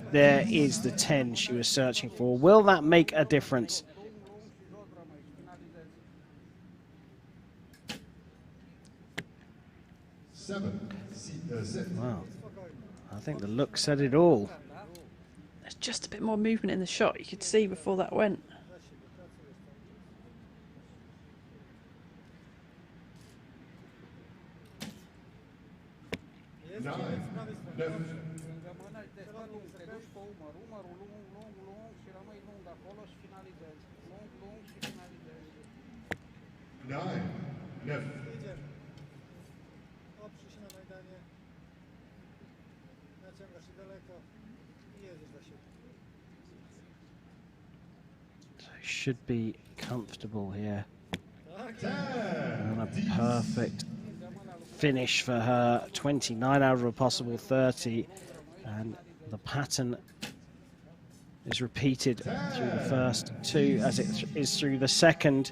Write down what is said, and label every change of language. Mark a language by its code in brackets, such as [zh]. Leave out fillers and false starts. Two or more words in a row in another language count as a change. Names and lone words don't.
[en] There is the 10 she was searching for. Will that make a difference? Wow, I think the look said it all. There's just a bit more movement in the shot you could see before that went. [ro] Lângă mână te faci lung, te duci pe umărul lung și rămâi lung acolo și finalizezi. Lung și finalizezi. [en] 9. Left. [pl] Jedziemy. Oprzyj się na majdanie. Naciągasz się daleko i jedziesz za siebie. [en] So should be comfortable here. And a perfect finish for her. 29 out of a possible 30. And the pattern is repeated through the first two as it is through the second.